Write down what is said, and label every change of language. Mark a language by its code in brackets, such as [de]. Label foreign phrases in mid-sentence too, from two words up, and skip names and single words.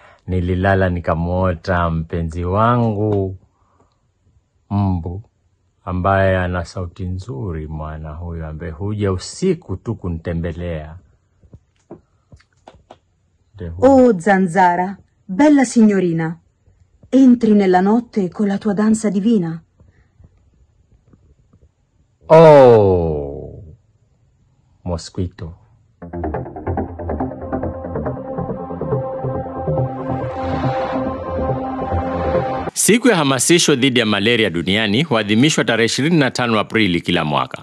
[sw] nililala nikamuota mpenzi wangu mbu ambaye ana sauti nzuri, mwana huyo ambaye huja usiku tu kunitembelea. [it] Oh zanzara, bella signorina, entri nella notte con la tua danza divina. [en] Oh, mosquito. [sw] Siku ya hamasisho dhidi ya malaria duniani huadhimishwa tarehe 25 Aprili kila mwaka.